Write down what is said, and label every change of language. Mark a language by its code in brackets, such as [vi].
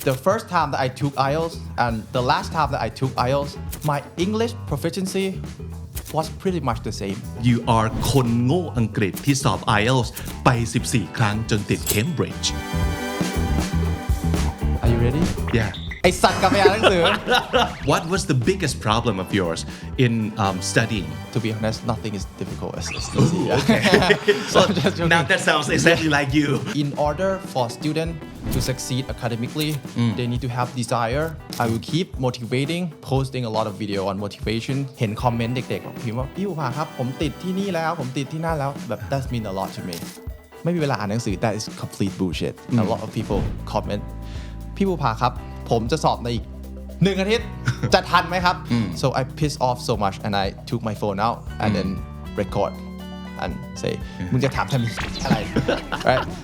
[en] the first time that I took IELTS and the last time that I took IELTS, my English proficiency was pretty much the same. You are [th] คนโง่อังกฤษที่สอบ IELTS ไป 14 ครั้งจนติด Cambridge [en] Are you ready? Yeah [th] ไอสัตว์กลับไปอ่านหนังสือ [en] What was the biggest problem of yours in studying? To be honest, nothing is difficult as easy. Okay. So I'm just joking. Now that sounds exactly like you. In order for students to succeed academically, they need to have desire. I will keep motivating, posting a lot of video on motivation. [th] เห็นคอมเมนต์เด็กๆบอกพิมพ์ว่าพี่ภูผาครับผมติดที่นี่แล้วผมติดที่นั่นแล้วแบบ [en] That mean a lot to me. [th] ไม่มีเวลาอ่านหนังสือ [en] That is complete bullshit. A lot of people comment [th] พี่ภูผาครับผมจะสอบในอีก1 อาทิตย์จะทันไหมครับ [en] So I pissed off so much and I took my phone out and then record and say [th] มึงจะถามทำไมอะไร [en] right